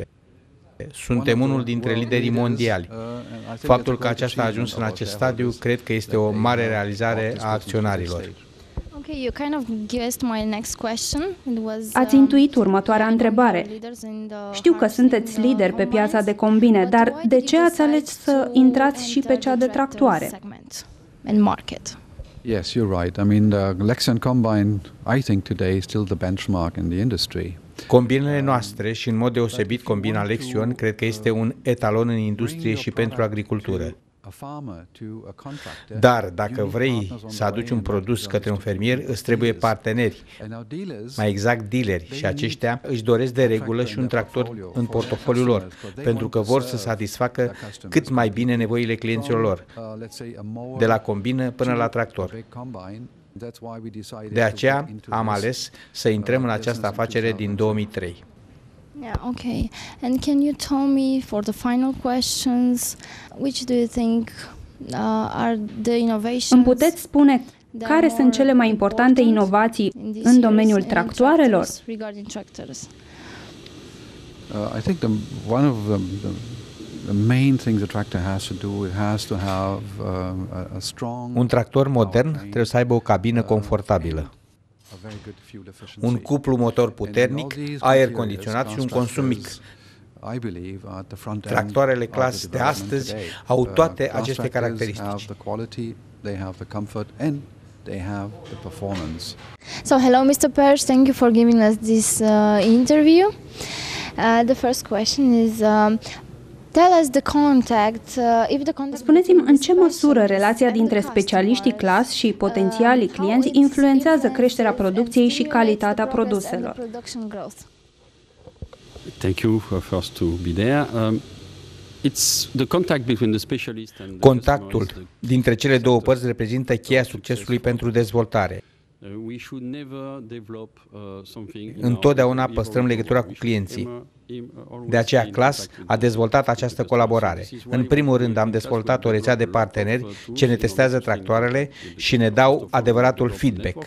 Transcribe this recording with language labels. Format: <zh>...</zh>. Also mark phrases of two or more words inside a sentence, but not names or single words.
<ro>Suntem unul dintre liderii mondiali. Faptul că aceasta a ajuns în acest stadiu, cred că este o mare realizare a acționarilor. Ați intuit următoarea întrebare. Știu că sunteți lideri pe piața de combine, dar de ce ați ales să intrați și pe cea de tractoare?</ro> <en>Yes, you're right. I mean, the Lexion Combine, I think today is still the benchmark in the industry.</en> <ro>Combinele noastre și în mod deosebit combina Lexion cred că este un etalon în industrie și pentru agricultură. Dar dacă vrei să aduci un produs către un fermier, îți trebuie parteneri, mai exact dealeri, și aceștia își doresc de regulă și un tractor în portofoliul lor, pentru că vor să satisfacă cât mai bine nevoile clienților lor, de la combină până la tractor. De aceea am ales să intrăm în această afacere din 2003.</ro> <en>Yeah, okay. And can you tell me, for the final questions, which do you think are the innovations?</en> <ro>Îmi puteți spune care sunt cele mai importante inovații în domeniul tractoarelor?</ro> <en>I think one of the main things a tractor has to do, it has to have a strong.</en> <ro>Un tractor modern trebuie să aibă o cabină confortabilă, un cuplu motor puternic, aer condiționat și un consum mic. Tractoarele Claas de astăzi au toate aceste caracteristici.</ro> <en>So, hello, Mr. Perch. Thank you for giving us this interview. The first question is, tell us the contact.</en> <ro>Spuneți-mi în ce măsură relația dintre specialiștii Claas și potențialii clienți influențează creșterea producției și calitatea produselor.</ro> <en>Thank you first to be there. It's the contact between the specialist and</en> <ro>Contactul dintre cele două părți reprezintă cheia succesului pentru dezvoltare. Întotdeauna păstrăm legătura cu clienții. De aceea CLAS a dezvoltat această colaborare. În primul rând am dezvoltat o rețea de parteneri ce ne testează tractoarele și ne dau adevăratul feedback.</ro>